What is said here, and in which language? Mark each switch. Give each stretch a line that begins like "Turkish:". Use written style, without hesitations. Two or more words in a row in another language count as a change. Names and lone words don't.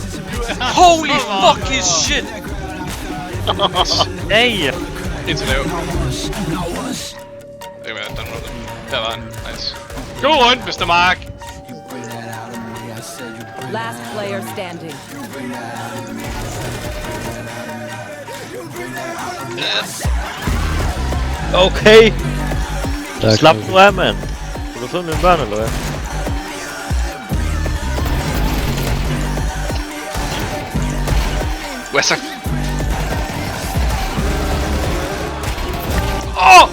English: Holy fucking shit!
Danish: Nej! Indtil lav. Det var den måde. Der var han. Nice. God rundt,
English: Mr. Mark! Last player standing. Okay!
Danish: Slap nu af, mand. Har du fået mine børn, eller hvad?
English: What's up? Oh!